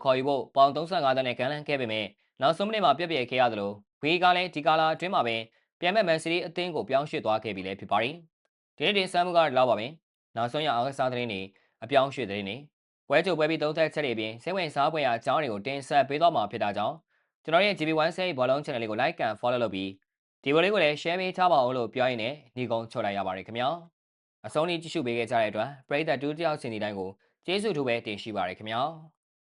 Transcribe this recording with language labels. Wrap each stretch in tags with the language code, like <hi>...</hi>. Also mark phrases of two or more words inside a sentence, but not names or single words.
<my>ခေါ်ယူဖို့ပေါင်35တန်းနဲ့ကန်လန့်ခဲ့ပေမဲ့နောက်ဆုံးမိနစ်မှာပြက်ပြယ်ခဲ့ရသလိုဂွီကလည်းဒီကာလာအတွင်းမှာပဲပြန်မဲ့မန်စီးတီးအသင်းကိုပြောင်းရွှေ့သွားခဲ့ပြီလည်းဖြစ်ပါတယ်။ဒီနေ့တင်ဆက်မှုကတော့လောက်ပါပဲ။နောက်ဆုံးရအားကစားသတင်းတွေအပြောင်းရွှေ့သတင်းတွေပွဲကြိုပွဲပြီးသုံးသက်ချက်တွေပြင်စိတ်ဝင်စားဖွယ်ရာအကြောင်းတွေကိုတင်ဆက်ပေးသွားမှာဖြစ်တာကြောင့်ကျွန်တော်ရဲ့ GB1 ဆဲဘောလုံး channel လေးကို</my> <en>like and follow</en> <my>လုပ်ပြီးဒီဗီဒီယိုလေးကိုလည်း share ပေးထားပါအောင်လို့ပြောရင်းနဲ့ညီကုန်းချုပ်လိုက်ရပါတယ်ခင်ဗျာအဆုံးထိကြည့်ရှုပေးခဲ့ကြတဲ့အတွက်ပရိသတ်တူတယောက်စီတိုင်းကိုကျေးဇူးထူးပဲတင်ရှိပါတယ်ခင်ဗျာ</my>